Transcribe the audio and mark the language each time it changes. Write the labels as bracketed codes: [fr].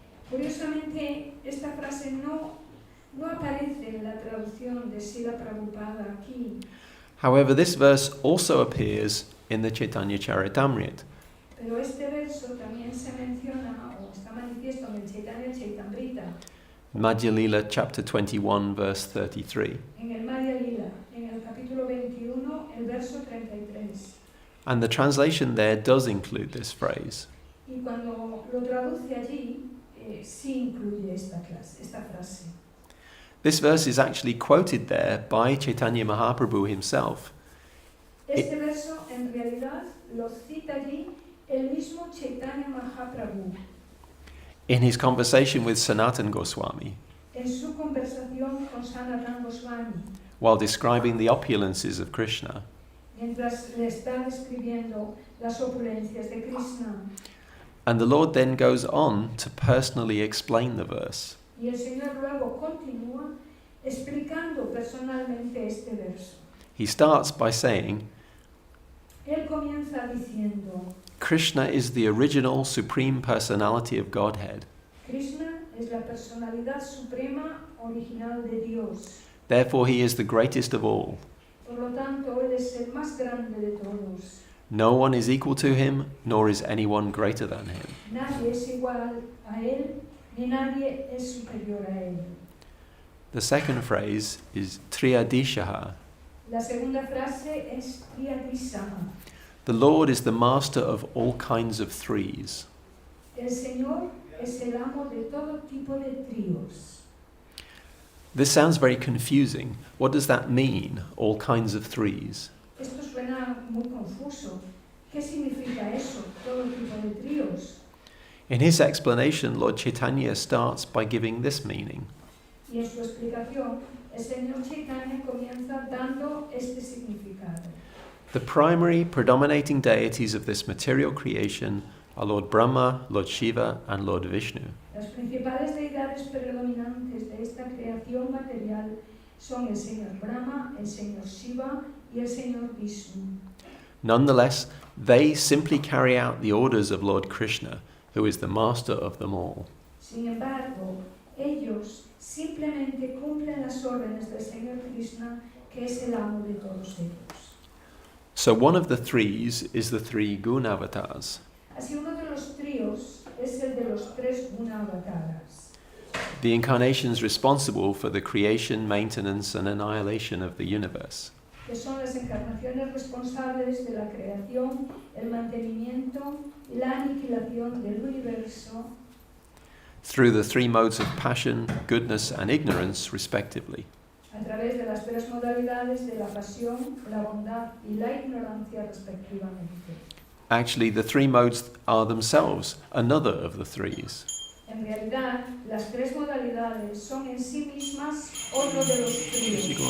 [es] Curiosamente, esta frase no aparece en la traducción de Srila Prabhupada aquí, [en] However, this verse also appears in the Chaitanya Charitamrita. [es] pero este verso también se menciona o está manifiesto en el Chaitanya Charitamrita, [en] Madhya Lila chapter 21 verse 33. [es] en el Madhya Lila, en el capítulo 21, el verso 33. [en] And the translation there does include this phrase. [es] Y cuando lo traduce allí, que sí incluye esta frase. [en] This verse is actually quoted there by Chaitanya Mahaprabhu himself. [es] Este verso en realidad lo cita allí el mismo Chaitanya Mahaprabhu [en] In his conversation with Sanatan Goswami, [es] en su conversación con Sanatan Goswami, [en] while describing the opulences of Krishna. [es] mientras le está describiendo las opulencias de Krishna. [en] And the Lord then goes on to personally explain the verse. [es] Y el Señor luego continúa explicando personalmente este verso. [en] He starts by saying, [es] Él comienza diciendo, [en] Krishna is the original supreme personality of Godhead. [es] Krishna es la personalidad suprema original de Dios. [en] Therefore he is the greatest of all. [es] Por lo tanto, Él es el más grande de todos. [en] No one is equal to him, nor is anyone greater than him. [es] Nadie es igual a Él, ni nadie es superior a Él. [en] The second phrase is Triyadishaha. [es] La segunda frase es Triyadishaha. [en] The Lord is the master of all kinds of threes. [es] El Señor es el amo de todo tipo de tríos. [en] This sounds very confusing. What does that mean, all kinds of threes? [es] Esto suena muy confuso. ¿Qué significa eso, todo tipo de tríos? [en] In his explanation, Lord Chaitanya starts by giving this meaning. [es] Y en su explicación, el Señor Chaitanya comienza dando este significado. [en] The primary predominating deities of this material creation are Lord Brahma, Lord Shiva, and Lord Vishnu. [es] Las principales deidades predominantes de esta creación material son el Señor Brahma, el Señor Shiva y el Señor Vishnu. [en] Nonetheless, they simply carry out the orders of Lord Krishna, who is the master of them all. [es] Sin embargo, ellos simplemente cumplen las órdenes del Señor Krishna, que es el amo de todos ellos. [en] So one of the threes is the three Gunavatars. [es] Así uno de los tríos es el de los tres Gunavataras, [en] The incarnations responsible for the creation, maintenance, and annihilation of the universe. [es] que son las encarnaciones responsables de la creación, el mantenimiento y la aniquilación del universo [en] Through the three modes of passion, goodness, and ignorance, respectively. [es] a través de las tres modalidades de la pasión, la bondad y la ignorancia respectivamente. [en] Actually, the three modes are themselves another of the threes. [es] En realidad, las tres modalidades son en sí mismas otro de los tríos.